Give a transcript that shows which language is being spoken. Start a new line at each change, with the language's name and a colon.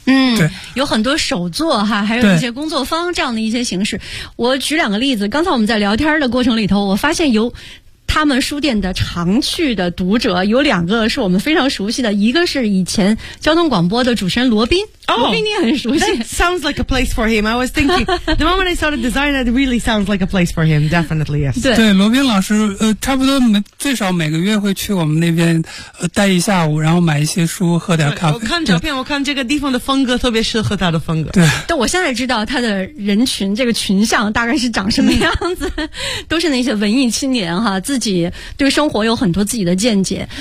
Chinese: 对，有很多手作哈，还有一些工作坊这样的一些形式。我举两个例子，刚才我们在聊天的过程里头，我发现有他们书店的常去的读者，有两个是我们非常熟悉的，一个是以前交通广播的主持人罗宾。 Oh, 罗宾你很熟悉。
English: That sounds like a place for him. I was thinking, the moment I started design, it really sounds like a place for him. Definitely, yes.
Chinese: 对，罗宾老师差不多最少每个月会去我们那边待一下午，然后买一些书，喝点咖啡。我看照片，我看这个地方的风格特别适合他的风格。对。但我现在知道他的人群，这个群像大概是长什么样子，都是那些文艺青年哈，自己对生活有很多自己的见解。